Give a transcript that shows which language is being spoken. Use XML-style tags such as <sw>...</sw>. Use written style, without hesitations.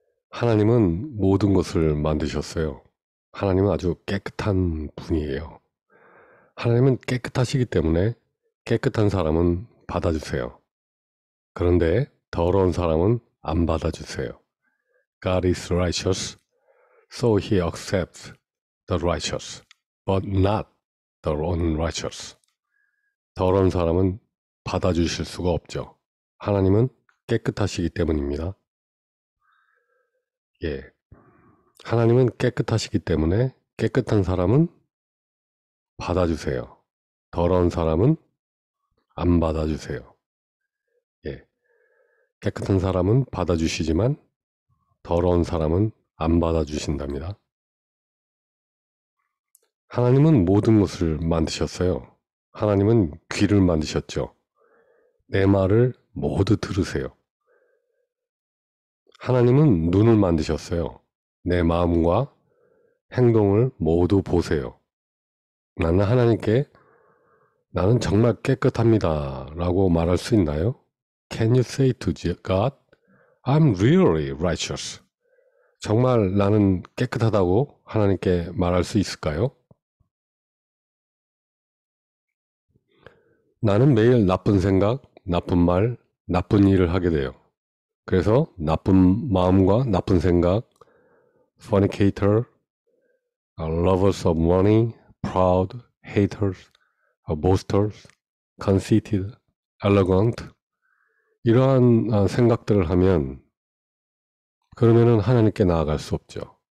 <ko>하나님은 모든 것을 만드셨어요. 하나님은 아주 깨끗한 분이에요. 하나님은 깨끗하시기 때문에 깨끗한 사람은 받아주세요. 그런데 더러운 사람은 안 받아주세요.</ko> <en>God is righteous, so he accepts the righteous, but not the unrighteous.</en> <ko>더러운 사람은 받아주실 수가 없죠. 하나님은 깨끗하시기 때문입니다. 예. 하나님은 깨끗하시기 때문에 깨끗한 사람은 받아주세요. 더러운 사람은 안 받아주세요. 예. 깨끗한 사람은 받아주시지만 더러운 사람은 안 받아주신답니다. 하나님은 모든 것을 만드셨어요. 하나님은 귀를 만드셨죠. 내 말을 모두 들으세요. 하나님은 눈을 만드셨어요. 내 마음과 행동을 모두 보세요. 나는 하나님께 나는 정말 깨끗합니다 라고 말할 수 있나요?</ko> <en>Can you say to God, I'm really righteous?</en> <ko>정말 나는 깨끗하다고 하나님께 말할 수 있을까요? 나는 매일 나쁜 생각, 나쁜 말, 나쁜 일을 하게 돼요. 그래서 나쁜 마음과 나쁜 생각,</ko> <en>fornicator, lovers of money, proud, haters, boasters, conceited, arrogant</en> <ko>이러한 생각들을 하면 그러면은 하나님께 나아갈 수 없죠.</ko>